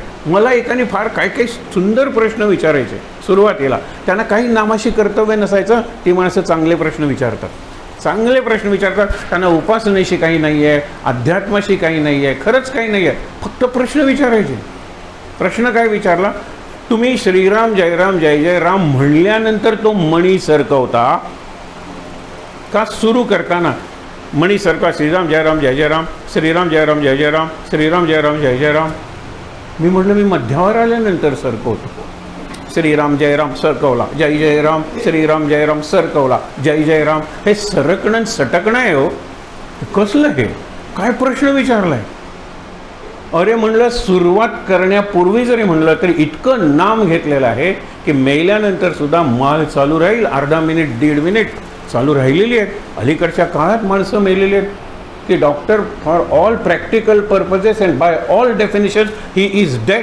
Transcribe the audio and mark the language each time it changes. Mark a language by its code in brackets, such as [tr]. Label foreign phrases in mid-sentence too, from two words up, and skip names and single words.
[mr] मला एकाने फार काही सुंदर प्रश्न विचारायचे सुरुवातीला. त्यांना काही नामाशी कर्तव्य नसायचं. ती माणसं चांगले प्रश्न विचारतात, चांगले प्रश्न विचारतात. त्यांना उपासनेशी काही नाही आहे, अध्यात्माशी काही नाही आहे, खरंच काही नाही आहे, फक्त प्रश्न विचारायचे. प्रश्न काय विचारला? तुम्ही श्रीराम जयराम जय जय राम म्हणल्यानंतर तो मणी सरकवता का? सुरू करताना मणी सरका, श्रीराम जयराम जय जय राम, श्रीराम जयराम जय जय राम, श्रीराम जयराम जय जय राम. मी म्हटलं मी मध्यावर आल्यानंतर सरकवतो. श्रीराम जयराम सरकवला, जय जय राम, श्रीराम जयराम सरकवला, जय जय राम. हे सरकणं सटकणं आहे हो. कसलं हे? काय प्रश्न विचारलाय? अरे म्हणलं, सुरुवात करण्यापूर्वी जरी म्हणलं तरी इतकं नाम घेतलेलं आहे की मेल्यानंतर सुद्धा माल चालू राहील. अर्धा मिनिट, 1.5 मिनिट चालू राहिलेली आहेत. अलीकडच्या काळात माणसं मेलेली आहेत की [en] doctor for all practical purposes and by all definitions he is dead.